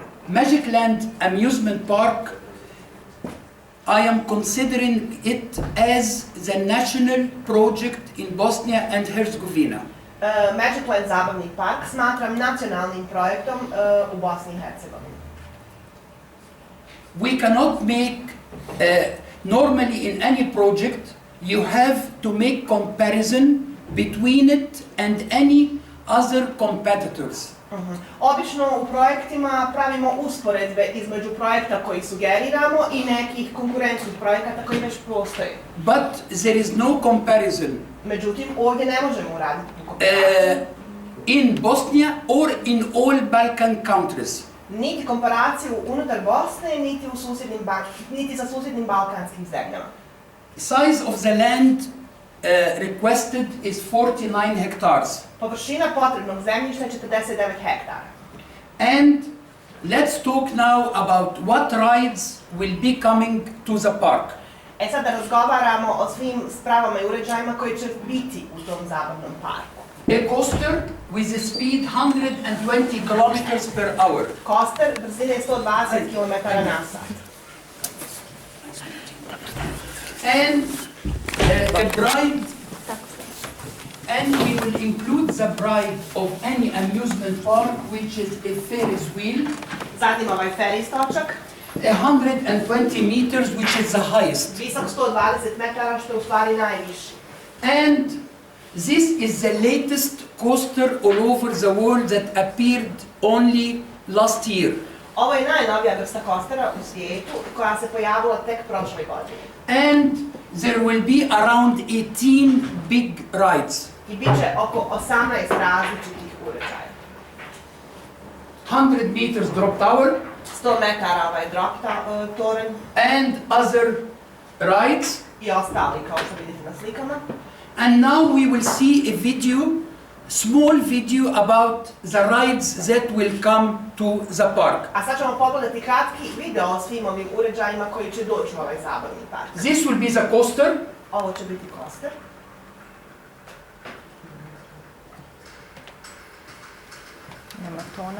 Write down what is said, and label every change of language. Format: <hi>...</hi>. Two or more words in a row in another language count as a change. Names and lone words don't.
<en>Magic Land Amusement Park, I am considering it as the national project in Bosnia and Herzegovina.</en> <bs>Magic Land zabavni park smatram nacionalnim projektom u Bosni i Hercegovini.</bs> <en>We cannot make, normally in any project, you have to make comparison between it and any other competitors.</en> <bs>Obično u projektima pravimo usporedbe između projekta koji sugeriramo i nekih konkurentskih projekata koji već postoje.</bs> <en>But there is no comparison</en> <bs>Međutim, ovdje ne možemo uraditi tu komparaciju.</bs> <en>in Bosnia or in all Balkan countries.</en> <bs>Niti komparaciju unutar Bosne, niti sa susjednim balkanskim zemljama.</bs> <en>Size of the land requested is 49 hectares.</en> <bs>Površina potrebnog zemljišta je 49 hektara.</bs> <en>And let's talk now about what rides will be coming to the park.</en> <bs>Sad da razgovaramo o svim spravama i uređajima koji će biti u tom zabavnom parku.</bs> <en>A coaster with a speed 120 kilometers per hour.</en> <bs>Coaster brzine 120 km/h.</bs> <en>And a bride, and we will include the bride of any amusement park, which is a Ferris wheel,</en> <bs>Zatim ovaj ferry točak,</bs> <en>120 meters, which is the highest.</en> <bs>visok 120 metara, što je u stvari najviši.</bs> <en>And this is the latest coaster all over the world that appeared only last year.</en> <bs>Ovo je najnovija vrsta kostera u svijetu koja se pojavila tek prošle godine.</bs> <en>And there will be around 18 big rides.</en> <bs>I bit će oko 18 različitih uređaja.</bs> <en>100 meters drop tower</en> <bs>100 metara ovaj</bs> <en>drop toren and other rides.</en> <bs>i ostali kao što vidite na slikama.</bs> <en>And now we will see a video, small video about the rides that will come to the park.</en> <bs>A sad ćemo pogledati kratki video o svim ovim uređajima koji će doći u ovaj zabavni park.</bs> <en>This will be the coaster.</en> <bs>Ovo će biti coaster. Nema tona.</bs>